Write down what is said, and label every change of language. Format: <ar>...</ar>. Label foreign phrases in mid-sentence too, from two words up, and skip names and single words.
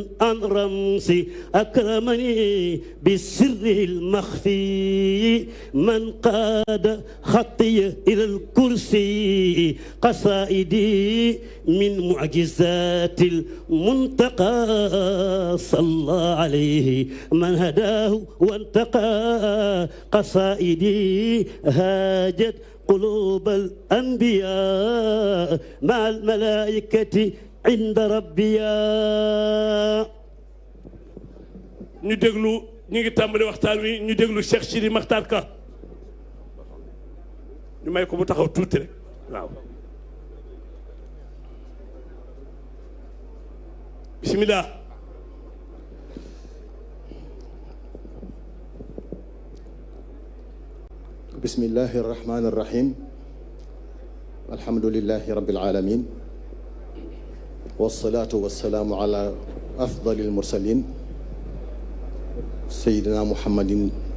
<ar>عن رمسي أكرمني بالسر المخفي من قاد خطي إلى الكرسي قصائدي من معجزات المنتقى صلى عليه من هداه وانتقى قصائدي هاجت قلوب الأنبياء مع الملائكة عند ربيا</ar> <wo>ñu déglu ñu ngi tàmbali waxtaan wi ñu déglu Cheikh Sidi Makhtar Ka ñu may ko mu taxaw tuuti rek waaw bismillah</wo> <ar>بسم الله الرحمن الرحيم الحمد لله رب العالمين والصلاة والسلام على أفضل المرسلين سيدنا محمد</ar>